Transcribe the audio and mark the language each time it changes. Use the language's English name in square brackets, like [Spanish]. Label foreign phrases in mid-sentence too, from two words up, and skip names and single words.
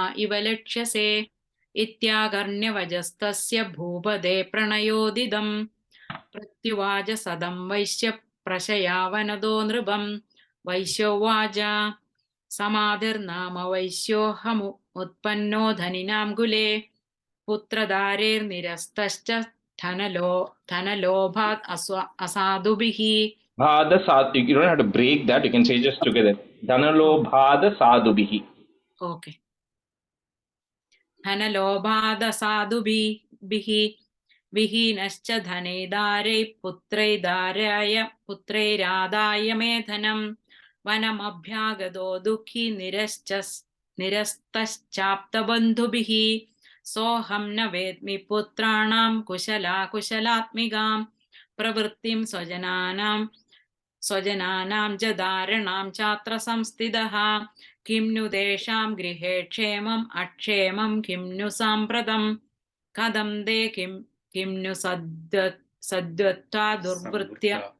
[Sanskrit] इव लक्ष्यसे इत्याकर्ण्यवजस्तस्य भूपदे प्रणयोदिदं प्रत्युवाच सदं वैश्य प्रशयावनदो नृपं वैश्योवाच समाधिर्नाम वैश्योऽहमुत्पन्नो धनिनां कुले पुत्रदारेर्निरस्तश्च धनलोभात् असाधुभिः. [English] You don't have to break that. You can say just together. [Sanskrit] धनलोभाद साधुभिः. Okay. धनलोभाद साधुभिः विहीनश्च धनदारैः पुत्रैरादाय मेधनं वनमभ्यागतो दुःखी निरस्तश्चाप्तबन्धुभिः सोऽहं न वेद्मि पुत्राणां कुशलात्मिकाम् प्रवृत्तिम् स्वजनानां च धारणां चात्र संस्थितः किं नु तेषां गृहे क्षेमम् अक्षेमं किं नु साम्प्रतं कथं ते किं नु सद्वत्ता दुर्वृत्या